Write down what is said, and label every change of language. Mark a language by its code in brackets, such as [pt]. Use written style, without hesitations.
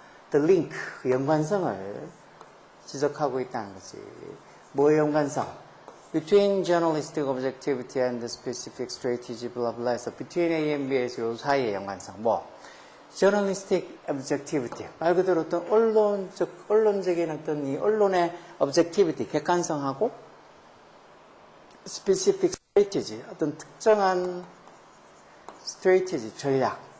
[en] the link, [ko] 그 연관성을 지적하고 있다는 거지. 뭐의 연관성? [en] between journalistic objectivity and the specific strategy, blah blah 해서 between A and B에서 [ko] 요 사이의 연관성. [en] journalistic objectivity. [ko] 말 그대로 어떤 언론적인 어떤 이 언론의 objectivity, 객관성하고 specific strategy, 어떤 특정한 strategy, 전략.